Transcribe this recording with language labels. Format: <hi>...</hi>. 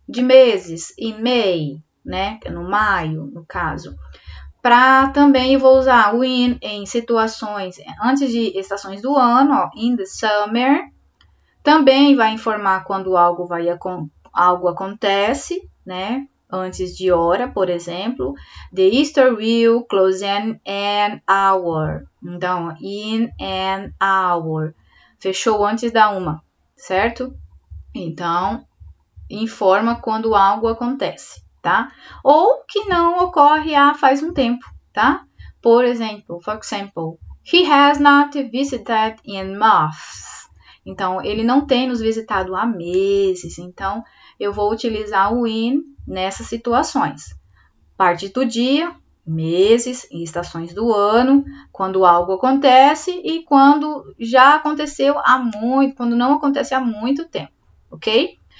<pt>De meses,</pt> <en>in May,</en> <pt>né? No maio, no caso. Também eu vou usar o in em situações antes de estações do ano, ó,</pt> <en>in the summer.</en> <pt>Também vai informar quando algo acontece, né? Antes de hora, por exemplo.</pt> <en>The Easter will close in an hour.</en> <pt>Então, in an hour. Fechou antes da 1, certo? Então, informa quando algo acontece, tá? Ou que não ocorre faz um tempo, tá?</pt> <en>For example, he has not visited in months.</en> <pt>Então, ele não tem nos visitado há meses. Então, eu vou utilizar o in nessas situações. Parte do dia, meses e estações do ano, quando algo acontece e quando já aconteceu quando não acontece há muito tempo, ok?</pt>